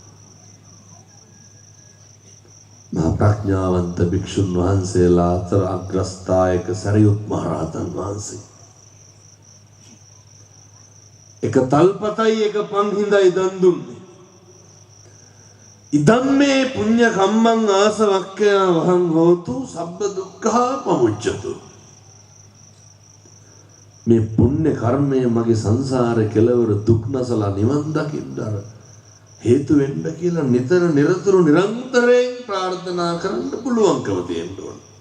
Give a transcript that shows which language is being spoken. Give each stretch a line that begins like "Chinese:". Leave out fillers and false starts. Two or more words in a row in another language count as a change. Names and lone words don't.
Sinhala: මහා ප්‍රඥාවන්ත භික්ෂුන් වහන්සේලා අතර අග්‍රස්ථායක සරියුත් මහ රහතන් වහන්සේ. එක තල්පතයි එක පන්හිඳයි දන් දුන්නේ.
Pali: ඉදම්මේ පුඤ්ඤ කම්මං ආසවක්ඛයා වහං හෝතු සබ්බ දුක්ඛා පමුච්ඡතු.
Sinhala: මේ පුණ්‍ය කර්මය මගේ සංසාරේ කෙලවර දුක් නැසලා නිවන් දකින්න හේතු වෙන්න කියලා නිතර නිරතුරු නිරන්තරයෙන් ප්‍රාර්ථනා කරන්න පුළුවන්කම තියෙන්න ඕන.